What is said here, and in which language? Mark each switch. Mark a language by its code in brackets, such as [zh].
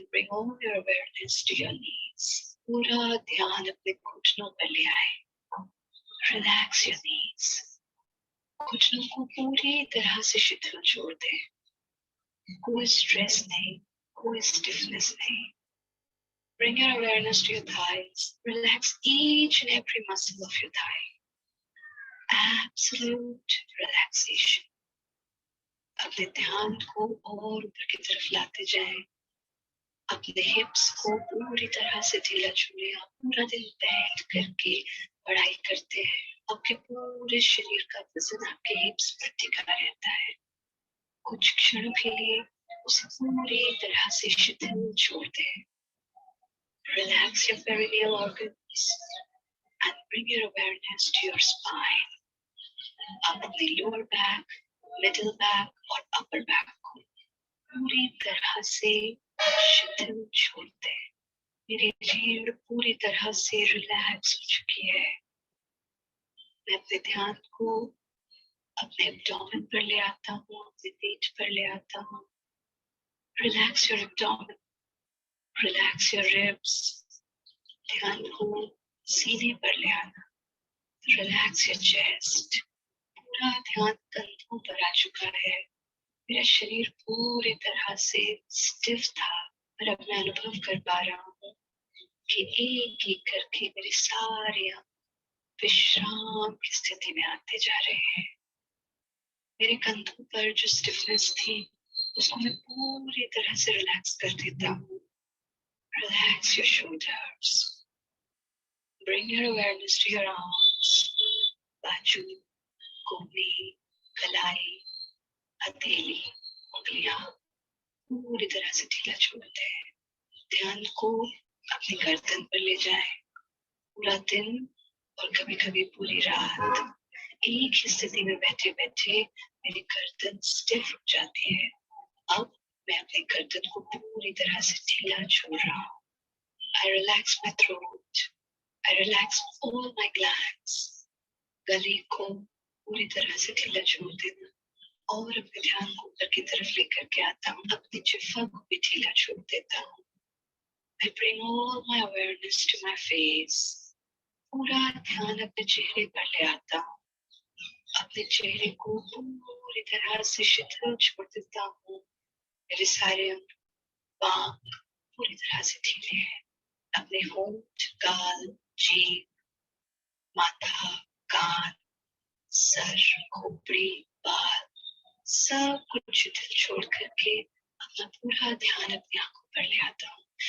[en] Bring all your awareness to your knees. [hi] पूरा ध्यान अपने घुटनों पर ले आए। [en] Relax your knees. [hi] घुटनों को पूरी तरह से शिथिल छोड़ दें। कोई स्ट्रेस नहीं, कोई स्टिफनेस नहीं। [en] Bring your awareness to your thighs. Relax each and every muscle of your thigh. Absolute relaxation. [hi] अपने ध्यान को और ऊपर की तरफ लाते जाएं। अपने हिप्स को पूरी तरह से ढीला छोड़ें। आप पूरा दिन बैठ करके पढ़ाई करते हैं, आपके पूरे शरीर का वजन आपके हिप्स पर टिका रहता है। कुछ क्षणों के लिए उसे पूरी तरह से शिथिल छोड़ दें। [en] Relax your perineal organs and bring your awareness to your spine. [hi] अपने lower back, middle back और upper back को पूरी तरह से शिथिल छोड़ दें। मेरी रीढ़ पूरी तरह से रिलैक्स हो चुकी है। मैं अपने ध्यान को अपने एब्डोमेन पर ले आता हूँ, अपने पेट पर ले आता हूँ। [en] Relax your abdomen, relax your ribs. [hi] ध्यान को सीने पर ले आना। [en] Relax your chest. [hi] पूरा ध्यान कंधों पर आ चुका है। मेरा शरीर पूरी तरह से स्टिफ था, पर अब मैं अनुभव कर पा रहा हूँ कि एक एक करके मेरे सारे अंग विश्राम की स्थिति में आते जा रहे हैं। मेरे कंधों पर जो स्टिफनेस थी उसको मैं पूरी तरह से रिलैक्स कर देता हूँ. [en] Relax your shoulders. Bring your awareness to your arms. [hi] बाजू, कोहनी, कलाई, हथेली, उंगलियां पूरी तरह से ढीला छोड़ दें. ध्यान को अपनी गर्दन पर ले जाएं. पूरा दिन और कभी कभी पूरी रात एक ही स्थिति में बैठे बैठे मेरी गर्दन स्टिफ हो जाती है. अब मैं अपनी गर्दन को पूरी तरह से ढीला छोड़ रहा हूँ. [en] I relax my throat. I relax all my glands. [hi] गले को पूरी तरह से ढीला छोड़ देना और अपने ध्यान को ऊपर की तरफ लेकर के आता हूँ. अपनी जिह्वा को भी ढीला छोड़ देता हूँ. [en] I bring all my awareness to my face. [hi] पूरा ध्यान अपने चेहरे पर ले आता हूँ. अपने चेहरे को पूरी तरह से शिथिल छोड़ देता हूँ. मेरे सारे अंग बांह पूरी तरह से ढीले हैं. अपने होंठ, गाल, जीभ, माथा, कान, सर, खोपड़ी, बाल सब कुछ शिथिल छोड़ करके अपना पूरा ध्यान अपनी आंखों पर ले आता हूँ.